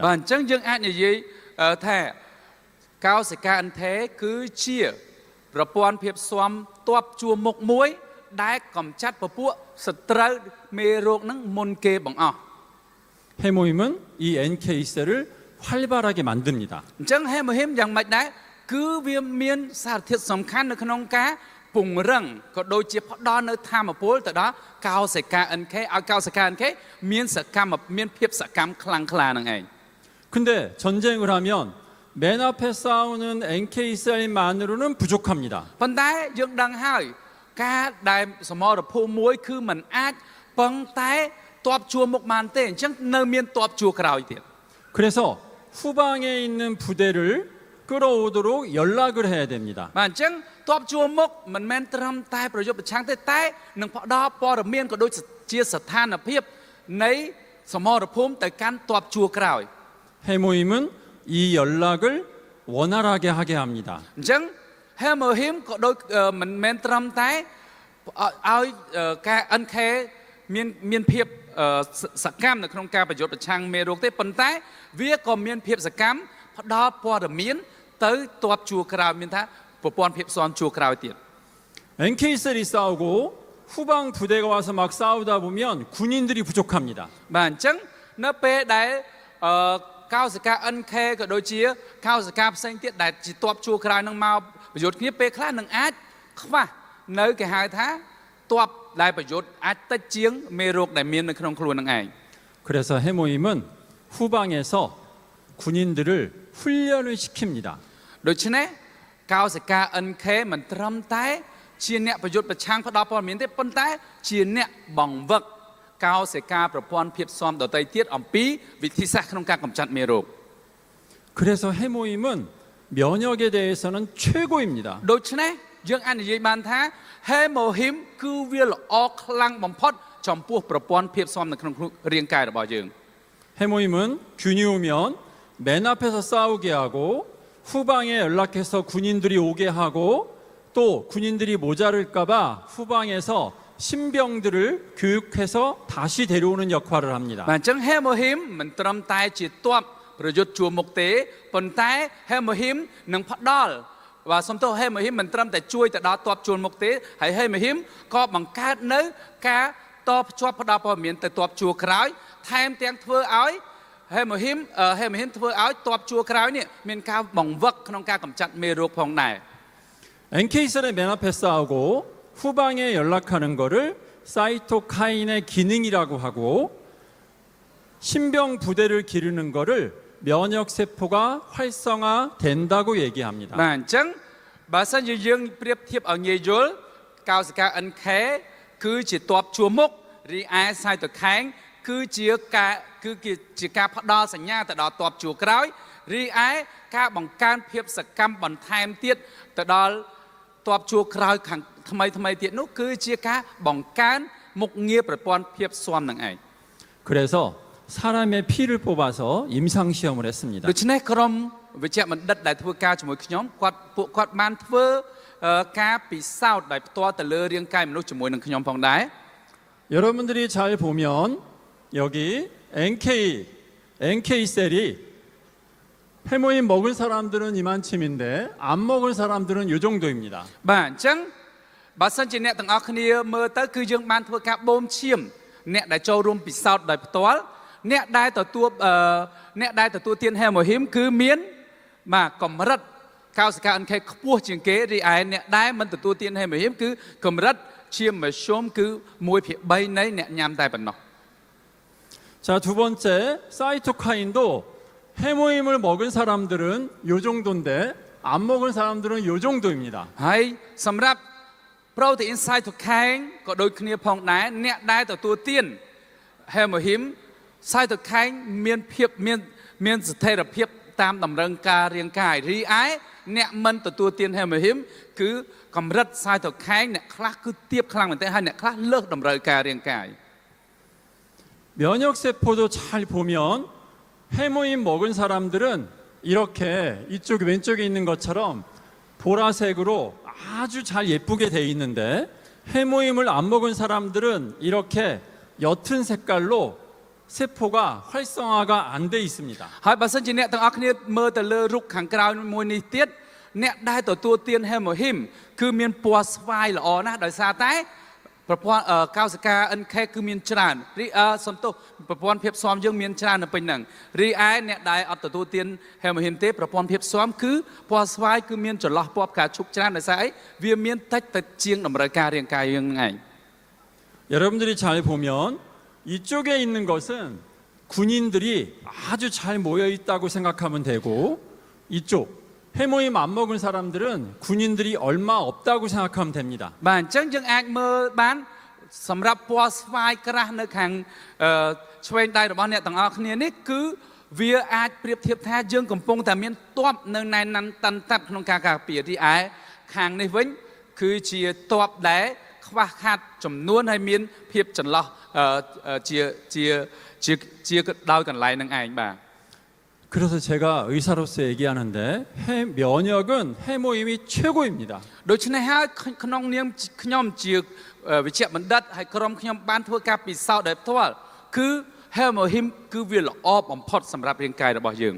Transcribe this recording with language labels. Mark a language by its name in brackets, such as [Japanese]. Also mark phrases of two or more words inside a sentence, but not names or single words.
[Khmer] បាទអញ្ចឹងយើងអាចនិយាយថាកោសិកា NK គឺជាប្រព័ន្ធភាពស៊ាំទ័ពជួរមុខមួយដែលកម្ចាត់ពពួកសត្រូវមេរោគនឹងមុនគេបង្អស់ [Korean] 해모임은 이 NK 셀을 활발하게 만듭니다. [Khmer] អញ្ចឹងហេមហ៊ីមយ៉ាងម៉េចដែរគឺវាមានសារធាតុសំខាន់នៅក្នុងការពង្រឹងក៏ដូចជាផ្ដល់នៅធម៌ពលទៅដល់កោសិកា NK ឲ្យកោសិកា NK មានភាពសកម្មខ្លាំងក្លានឹងឯង [Korean] 근데 전쟁을 하면 맨 앞에 싸우는 NK 셀만으로는 부족합니다. [Khmer] ប៉ុន្តែយើងដឹងហើយការដែលសមរភូមិមួយគឺมันអាចពឹងតែតបជួរមុខបានទេអញ្ចឹងនៅមានតបជួរក្រោយទៀត [Korean] 그래서 후방에 있는 부대를 끌어오도록 연락을 해야 됩니다. [Khmer] បាទអញ្ចឹងតបជួរមុខមិនមែនត្រឹមតែប្រយុទ្ធប្រឆាំងទេតែនឹងផ្ដល់ព័ត៌មានក៏ដូចជាស្ថានភាពនៃសមរភូមិទៅកាន់តបជួរក្រោយ [Korean] 해모임은 이 연락을 원활하게 하게 합니다. [Khmer] អញ្ចឹងហេមហ៊ីមក៏ដូចមិនមែនត្រឹមតែឲ្យការ NK មានភាពសកម្មនៅក្នុងការប្រយុទ្ធប្រឆាំងមេរោគទេប៉ុន្តែវាក៏មានភាពសកម្មផ្ដល់ព័ត៌មានទៅតបជួរក្រោយមានថាប្រព័ន្ធភាពស៊ាំជួរក្រោយទៀត [Korean] NK 셀이 싸우고 후방 부대가 와서 막 싸우다 보면 군인들이 부족합니다. [Khmer] បាទអញ្ចឹងនៅពេលដែលកោសិកា NK ក៏ដូចជាកោសិកាផ្សេងទៀតដែលជាតបជួរក្រោយនឹងមកប្រយុទ្ធគ្នាពេលខ្លះនឹងអាចខ្វះនៅគេហៅថាតបដែលប្រយុទ្ធអាចតិចជាងមេរោគដែលមាននៅក្នុងខ្លួននឹងឯង [Korean] 그래서 해모임은 후방에서 군인들을 훈련을 시킵니다. [Khmer] ដូច្នេះកោសិកា NK មិនត្រឹមតែជាអ្នកប្រយុទ្ធប្រឆាំងផ្ដល់ព័ត៌មានទេប៉ុន្តែជាអ្នកបង្វឹកកោសិកាប្រព័ន្ធភាពស៊ាំដទៃទៀតអំពីវិធីសាស្ត្រក្នុងការកម្ចាត់មេរោគ [Korean] 그래서 해모임은 면역에 대해서는 최고입니다. [Khmer] ដូច្នេះយើងអាចនិយាយបានថាហេម៉ូហ៊ីមគឺវាល្អខ្លាំងបំផុតចំពោះប្រព័ន្ធភាពស៊ាំនៅក្នុងរាងកាយរបស់យើង [Korean] 해모임은 균이 오면 맨 앞에서 싸우게 하고 후방에 연락해서 군인들이 오게 하고 또 군인들이 모자랄까봐 후방에서 신병들을 교육해서 다시 데려오는 역할을 합니다. [Khmer] បាទអញ្ចឹងហេម៉ូហ៊ីមមិនត្រឹមតែជាទ័ពប្រយុទ្ធជួរមុខទេប៉ុន្តែហេម៉ូហ៊ីមនឹងផ្ដល់បាទសំទោសហេម៉ូហ៊ីមមិនត្រឹមតែជួយទៅដល់ទ័ពជួរមុខទេហើយហេម៉ូហ៊ីមក៏បង្កើតនៅការតភ្ជាប់ផ្ដល់ព័ត៌មានទៅទ័ពជួរក្រោយថែមទាំងធ្វើឲ្យហេម៉ូហ៊ីមធ្វើឲ្យទ័ពជួរក្រោយនេះមានការបង្វឹកក្នុងការកម្ចាត់មេរោគផងដែរ [Korean] NK셀의 맨 앞에 싸우고 후방에 연락하는 거를 사이토카인의 기능이라고 하고 신병 부대를 기르는 거를 면역 세포가 활성화된다고 얘기합니다. [Khmer] បាទអញ្ចឹងបើសិនជាយើងប្រៀបធៀបឲ្យងាយយល់កោសិកា NK គឺជាទ័ពជួរមុខរីឯ Cytokine គឺជាការផ្ដល់សញ្ញាទៅដល់ទ័ពជួរក្រោយរីឯការបង្កើនភាពសកម្មបន្ថែមទៀតទៅដល់ទ័ពជួរក្រោយខាងថ្មីទៀតនោះគឺជាការបង្កើនមុខងារប្រព័ន្ធភាពស៊ាំនឹងឯង [Korean] 그래서 사람의 피를 뽑아서 임상 시험을 했습니다. [Khmer] ដូច្នេះក្រុមវិជ្ជបណ្ឌិតដែលធ្វើការជាមួយខ្ញុំពួកគាត់បានធ្វើការពិសោធន៍ដោយផ្ទាល់ទៅលើរាងកាយមនុស្សជាមួយនឹងខ្ញុំផងដែរ [Korean] 여러분들이 잘 보면 여기 NK 셀이 해모인 먹은 사람들은 이만큼인데 안 먹은 사람들은 이 정도입니다. [Khmer] បាទអញ្ចឹងបើសិនជាអ្នកទាំងអស់គ្នាមើលទៅគឺយើងបានធ្វើការបូមឈាមអ្នកដែលចូលរួមពិសោធន៍ដោយផ្ទាល់អ្នកដែលទទួលទានហេម៉ូហ៊ីមគឺមានបាទកម្រិតកោសិកា NK ខ្ពស់ជាងគេរីឯអ្នកដែលមិនទទួលទានហេម៉ូហ៊ីមគឺកម្រិតឈាមមធ្យមគឺ 1/3 នៃអ្នកញ៉ាំតែប៉ុណ្ណោះ [Korean] 자, 두 번째 사이토카인도 해모임을 먹은 사람들은 요 정도인데 안 먹은 사람들은 요 정도입니다. [Khmer] ហើយសម្រាប់ [English] protein cytokine [Khmer] ក៏ដូចគ្នាផងដែរអ្នកដែលទទួលទាន hemohim cytokine មានស្ថិរភាពតាមតម្រូវការរាងកាយរីឯអ្នកមិនទទួលទាន hemohim គឺកម្រិត cytokine អ្នកខ្លះគឺទាបខ្លាំងមែនទែនហើយអ្នកខ្លះលើសតម្រូវការរាងកាយ [Korean] 면역세포도 잘 보면 해모임 먹은 사람들은 이렇게 이쪽 왼쪽에 있는 것처럼 보라색으로 아주 잘 예쁘게 돼 있는데 해모임을 안 먹은 사람들은 이렇게 옅은 색깔로 세포가 활성화가 안 돼 있습니다. [Khmer] ហើយបើសិនជាអ្នកទាំងអស់គ្នាមើលទៅលើរូបខាងក្រោយមួយនេះទៀតអ្នកដែលទទួលទាន hemohim គឺមានពណ៌ស្វាយល្អណាស់ដោយសារតែប្រព័ន្ធកោសិកា NK គឺមានច្រើនសំទោសប្រព័ន្ធភាពស៊ាំយើងមានច្រើននៅពេញហ្នឹងរីឯអ្នកដែលអត់ទទួលទាន hemohim ទេប្រព័ន្ធភាពស៊ាំគឺពណ៌ស្វាយគឺមានចន្លោះពណ៌ផ្កាឈូកច្រើនដោយសារអីវាមានតិចទៅជាងតម្រូវការរាងកាយយើងហ្នឹងឯង [Korean] 여러분들이 잘 보면 이쪽에 있는 것은 군인들이 아주 잘 모여 있다고 생각하면 되고 이쪽 해모임 안 먹은 사람들은 군인들이 얼마 없다고 생각하면 됩니다. [Khmer] បាទអញ្ចឹងយើងអាចមើលបានសម្រាប់ពណ៌ស្វាយក្រាស់នៅខាងឆ្វេងដៃរបស់អ្នកទាំងអស់គ្នានេះគឺវាអាចប្រៀបធៀបថាយើងកំពុងតែមានទ័ពនៅណែនណាន់តាន់តាប់ក្នុងការការពារទីឯខាងនេះវិញគឺជាទ័ពដែលខ្វះខាតចំនួនហើយមានភាពចន្លោះជាដោយកន្លែងនឹងឯងបាទ [Korean] 그래서 제가 의사로서 얘기하는데 면역은 해모임이 최고입니다. [Khmer] ដូច្នេះហើយក្នុងនាមខ្ញុំជាវិជ្ជបណ្ឌិតហើយក្រុមខ្ញុំបានធ្វើការពិសោធន៍ដោយផ្ទាល់គឺ hemohim គឺវាល្អបំផុតសម្រាប់រាងកាយរបស់យើង